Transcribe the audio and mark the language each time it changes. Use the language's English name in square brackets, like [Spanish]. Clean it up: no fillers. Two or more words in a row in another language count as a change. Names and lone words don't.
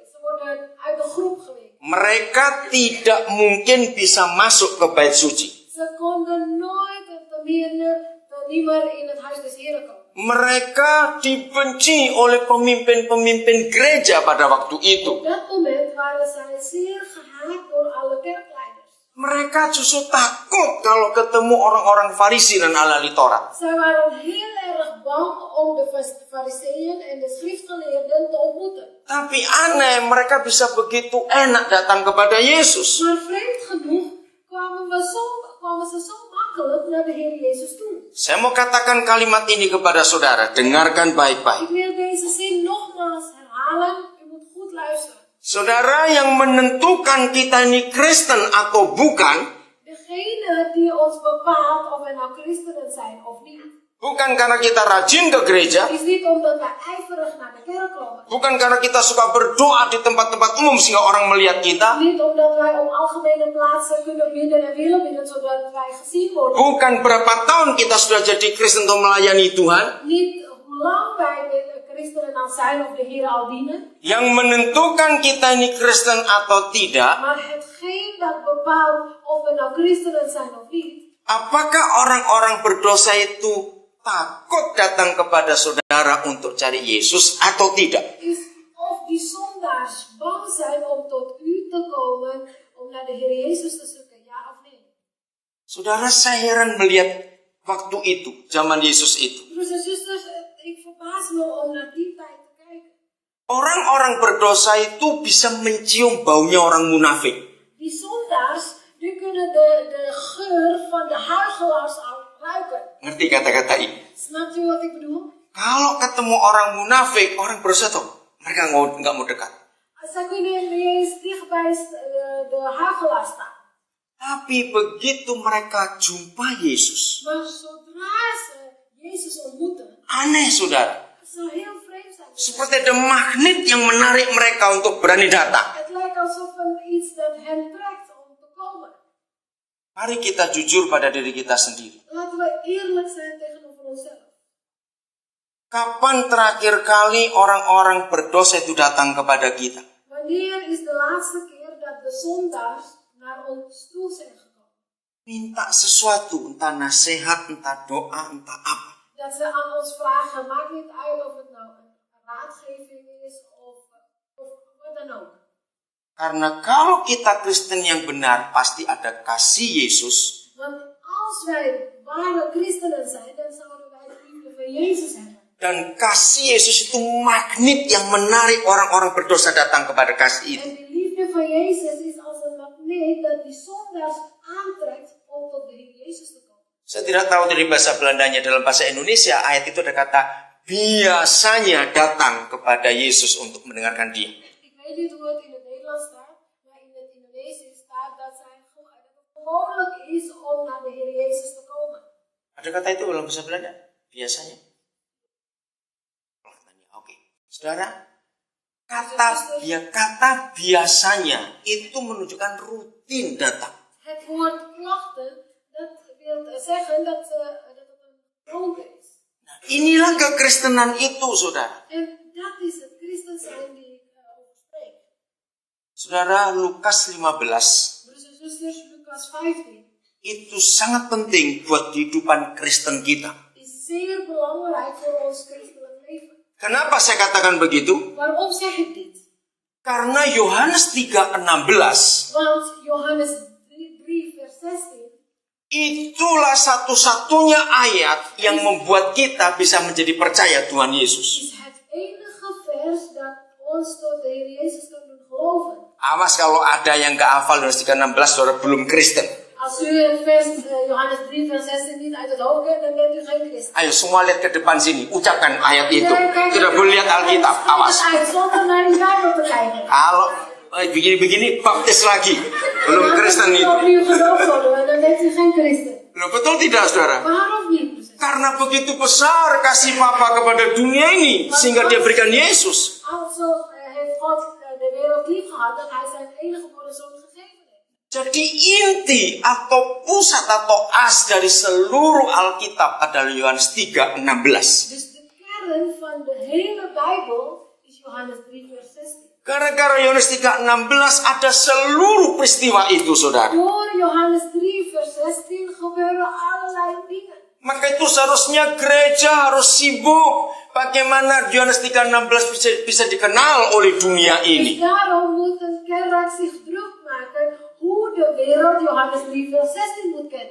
[Dutch] Ze worden uit de groep geweken. [Indonesian] Mereka tidak mungkin bisa masuk ke bait suci. [Dutch] Ze konden nooit niet meer in het huis des Heren komen. [Indonesian] Mereka dibenci oleh pemimpin-pemimpin gereja pada waktu [Dutch] Op [Indonesian] itu. [Dutch] dat moment waren zij zeer gehaat door alle kerkleiders. [Indonesian] Mereka justru takut kalau ketemu orang-orang Farisi dan ahli Taurat. [Dutch] Zij waren heel erg bang om de fariseeën en de schriftgeleerden te ontmoeten. [Indonesian] Tapi aneh, mereka bisa begitu enak datang kepada Yesus. [Dutch] Maar vreemd genoeg kwamen ze zo makkelijk naar de Heer Jezus toe. [Indonesian] Saya mau katakan kalimat ini kepada saudara, dengarkan [Dutch] Ik [Indonesian] baik-baik. [Dutch] wil deze zin nogmaals herhalen. U moet goed luisteren. [Indonesian] Saudara yang menentukan kita ini Kristen atau bukan, [Dutch] Degene die ons bepaalt of we nou christenen zijn of niet, [Indonesian] bukan karena kita rajin ke gereja, [Dutch] is niet omdat wij ijverig naar de kerk komen. [Indonesian] bukan karena kita suka berdoa di tempat-tempat umum sehingga orang melihat kita, [Dutch] Niet omdat wij op algemene plaatsen kunnen bidden en willen bidden zodat wij gezien worden. [Indonesian] bukan berapa tahun kita sudah jadi Kristen untuk melayani Tuhan. [Dutch] Niet hoe lang wij christenen al zijn of de Heer al dienen. [Indonesian] Yang menentukan kita ini Kristen atau tidak, [Dutch] Maar hetgeen dat bepaalt of we nou christenen zijn of niet, [Indonesian] apakah orang-orang berdosa itu takut datang kepada saudara untuk cari Yesus atau tidak? [Dutch] is of die zondaars bang zijn om tot u te komen om naar de Heer Jezus te zoeken, ja of nee. [Indonesian] Saudara, saya heran melihat waktu itu, zaman Yesus itu. [Dutch] Broers en zusters, ik verbaas me om naar die tijd te kijken. [Indonesian] Orang-orang berdosa itu bisa mencium baunya orang munafik. [Dutch] Die zondaars, die kunnen de geur van de huigelaars al ruiken. [Indonesian] Ngerti kata-kata ini? [Dutch] Snapt u wat ik bedoel? [Indonesian] Kalau ketemu orang munafik, orang berdosa tuh, mereka nggak mau dekat. [Dutch] Zij kunnen niet eens dicht bij de huigelaar staan. [Indonesian] Tapi begitu mereka jumpa Yesus, [Dutch] Maar zodra ze Jezus ontmoeten, [Indonesian] aneh saudara. [Dutch] het zou heel vreemd zijn. [Indonesian] Seperti ada magnet yang menarik mereka untuk berani datang. [Dutch] Het lijkt alsof er iets dat hen trekt om te komen. [Indonesian] Mari kita jujur pada diri kita sendiri. [Dutch] Laten we eerlijk zijn tegenover onszelf. [Indonesian] Kapan terakhir kali orang-orang berdosa itu datang kepada kita? [Dutch] Wanneer is de laatste keer dat de zondaars naar ons toe zijn gekomen? [Indonesian] Minta sesuatu, entah nasihat, entah doa, entah apa. [Dutch] Dat ze aan ons vragen, maakt niet uit of het nou een raadgeving is of wat dan ook. [Indonesian] Karena kalau kita Kristen yang benar, pasti ada kasih Yesus. [Dutch] Want als wij ware christenen zijn, dan zouden wij de liefde van Jezus hebben. [Indonesian] Dan kasih Yesus itu magnet yang menarik orang-orang berdosa datang kepada kasih itu. [Dutch] En die liefde van Jezus is als een magneet dat die zondaars aantrekt om tot de Heer Jezus te komen. [Indonesian] Saya tidak tahu dari bahasa Belandanya, dalam bahasa Indonesia ayat itu ada kata biasanya datang kepada Yesus untuk mendengarkan dia. [Dutch] Ik weet niet hoe het in het Nederlands staat, maar in het Indonesisch staat dat het gewoonlijk is om naar de Heer Jezus te komen. [Indonesian] Ada kata itu dalam bahasa Belanda? Biasanya. Oke. Saudara, kata biasanya itu menunjukkan rutin datang. [Dutch] Het woord klachten, dat wil zeggen dat het een gewoonte is. [Indonesian] Nah, inilah kekristenan itu, saudara. [Dutch] En dat is het christen zijn die over spreekt. [Indonesian] Saudara, Lukas 15 [Dutch] Broers en zusters, Lucas 15 [Indonesian] itu sangat penting buat kehidupan Kristen kita. [Dutch] is zeer belangrijk voor ons christelijk leven. [Indonesian] Kenapa saya katakan begitu? [Dutch] Waarom zeg ik dit? [Indonesian] Karena Yohanes 3:16 [Dutch] Want Johannes 3 vers 16 [Indonesian] itulah satu-satunya ayat yang membuat kita bisa menjadi percaya Tuhan Yesus. [Dutch] is het enige vers dat ons tot de Heer Jezus kan doen geloven. [Indonesian] Awas kalau ada yang gak hafal Yohanes 3:16, saudara belum Kristen. [Dutch] Als u het vers Johannes 3 vers 16 niet uit het hoofd kent, dan bent u geen christen. [Indonesian] Ayo semua lihat ke depan sini, ucapkan ayat itu. [Dutch] Kijk, [Indonesian] Tidak boleh lihat Alkitab, awas. [Dutch] uit zonder naar die Bijbel te kijken. [Indonesian] Kalau begini-begini baptis lagi, belum Kristen itu. [Dutch] Opnieuw gedoopt worden, dan bent u geen christen. [Indonesian] Loh, betul tidak, saudara? [Dutch] Waarom niet? [Indonesian] Karena begitu besar kasih Bapa kepada dunia ini, sehingga dia berikan Yesus. [Dutch] Also heeft God de wereld lief gehad dat hij zijn enige geboren zoon gegeven heeft. [Indonesian] Jadi inti atau pusat atau as dari seluruh Alkitab adalah Yohanes 3:16. [Dutch] Dus de kern van de hele Bijbel is Johannes 3 vers 16. [Indonesian] Gara-gara Yohanes 3:16 ada seluruh peristiwa itu, saudara. [Dutch] Door Johannes 3 vers 16 gebeuren allerlei dingen. [Indonesian] Maka itu seharusnya gereja harus sibuk bagaimana Yohanes 3:16 bisa dikenal oleh dunia [Dutch] Dus [Indonesian] ini. [Dutch] daarom moet een kerk zich druk maken hoe de wereld Johannes 3 vers 16 moet kennen.